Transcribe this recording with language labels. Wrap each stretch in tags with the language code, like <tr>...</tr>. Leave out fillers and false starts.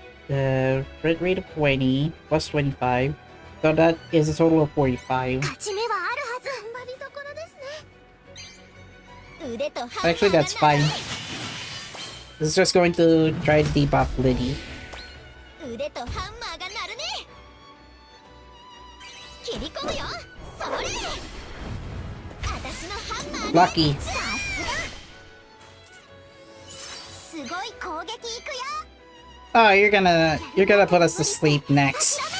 <en>The crit rate of 20 plus 25. So that is a total of 45.</en> <ja>勝ち目はあるはず。頑張りどころですね。腕とハンマーが</ja> <en>Actually, that's fine. This is just going to try to debuff Liddy.</en> <ja>腕とハンマーが鳴るね。切り込むよ。それ。私のハンマーで</ja> <en>Lucky.</en> <ja>さすが。すごい攻撃いくよ。</ja> <en>Oh, you're gonna put us to sleep next.</en>